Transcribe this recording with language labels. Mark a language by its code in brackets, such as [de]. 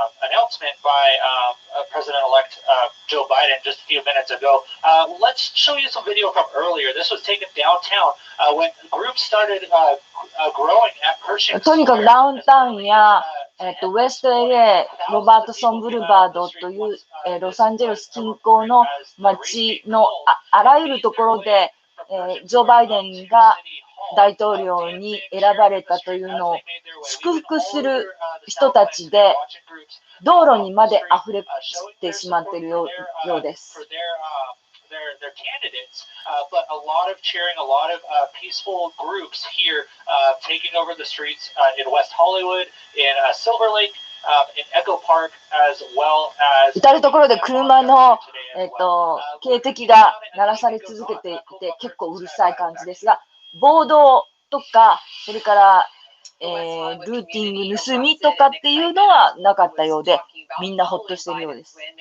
[en] announcement by President-elect Joe Biden just a few minutes ago. Let's show you some video from earlier. This was taken downtown when groups started growing at Pershing [ja] とにかくダウンタウンやウエスト LA ロバートソンブルバードという、ロサンゼルス近郊の街の あらゆるところで、ジョー・バイデンが大統領に選ばれたというのを祝福する人たちで道路にまで溢れてしまっているようです。 [en] their candidates, but a lot of cheering, a lot of peaceful groups here taking over the streets in West Hollywood, in Silver Lake, in Echo Park, as well as [ja] 至るところで車の、警笛が鳴らされ続けていて結構うるさい感じですが、暴動とかそれから、ルーティング盗みとかっていうのはなかったようで、みんなほっとしているようです。